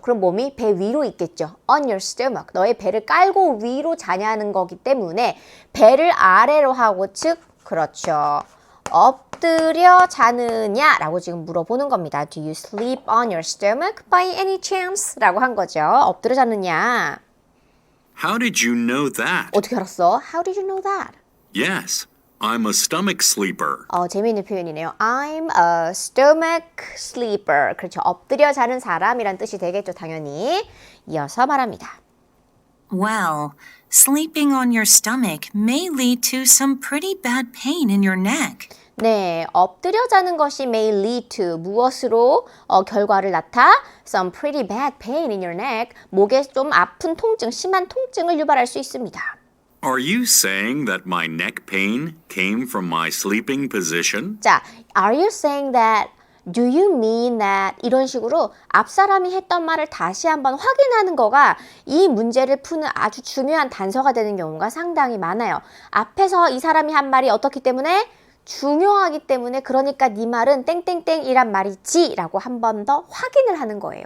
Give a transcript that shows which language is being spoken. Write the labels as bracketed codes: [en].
[ko] 그럼 몸이 배 위로 있겠죠. [en] On your stomach. [ko] 너의 배를 깔고 위로 자냐는 거기 때문에 배를 아래로 하고 즉 그렇죠. 엎드려 자느냐라고 지금 물어보는 겁니다. [en] Do you sleep on your stomach by any chance? [ko] 라고 한 거죠. 엎드려 자느냐. [en] How did you know that? [ko] 어떻게 알았어? [en] How did you know that? Yes, I'm a stomach sleeper. [ko] 재미있는 표현이네요. [en] I'm a stomach sleeper. 그렇죠. [ko] 엎드려 자는 사람이란 뜻이 되겠죠. 당연히. 이어서 말합니다. [en] Well, sleeping on your stomach may lead to some pretty bad pain in your neck. [ko] 네, 엎드려 자는 것이 [en] may lead to [ko] 무엇으로 결과를 낳다? [en] Some pretty bad pain in your neck. [ko] 목에 좀 아픈 통증, 심한 통증을 유발할 수 있습니다. [en] Are you saying that my neck pain came from my sleeping position? [ko] 자, [en] are you saying that? Do you mean that? [ko] 이런 식으로 앞 사람이 했던 말을 다시 한번 확인하는 거가 이 문제를 푸는 아주 중요한 단서가 되는 경우가 상당히 많아요. 앞에서 이 사람이 한 말이 어떻기 때문에? 중요하기 때문에 그러니까 네 말은 땡땡땡이란 말이지 라고 한 번 더 확인을 하는 거예요.